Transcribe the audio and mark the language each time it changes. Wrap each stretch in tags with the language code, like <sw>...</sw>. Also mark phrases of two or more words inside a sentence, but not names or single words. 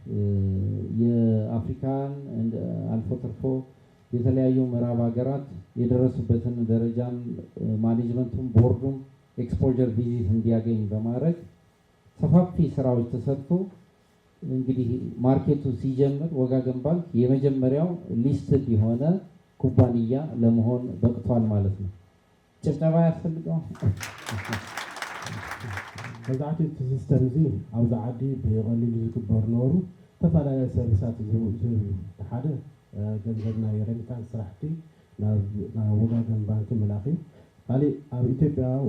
<am>የአፍሪካን አልፎ ተርፎ የተለያዩ ምዕራብ ሀገራት የደረሱበትን ደረጃም ማኔጅመንቱም ቦርዱም</am> <en>exposure visit</en> <am>እንዲያገኝ በማድረግ ሰፋፊ ስራዎች ተሰርቶ እንግዲህ ማርኬቱ ሲጀምር ወጋገን ባንክ የመጀመሪያው ሊስትድ የሆነ ኩባንያ ለመሆን በቅቷል ማለት ነው። ጭብጨባ ያስፈልገው።</am> <ti>መብዛሕትኡ እቲ ሲስተም እዚ ኣብዚ ዓዲ ብቐሊሉ ዝግበሩ ነበሩ ዝተፈላለዩ ሰርቪሳት ዝህቡ እዩ። ሓደ ገንዘብ ናይ ሬሚታንስ ስራሕቲ ናብ ወጋገን ባንኪ ምላኽ እዩ። ካሊእ ኣብ ኢትዮጵያ ወይ</ti>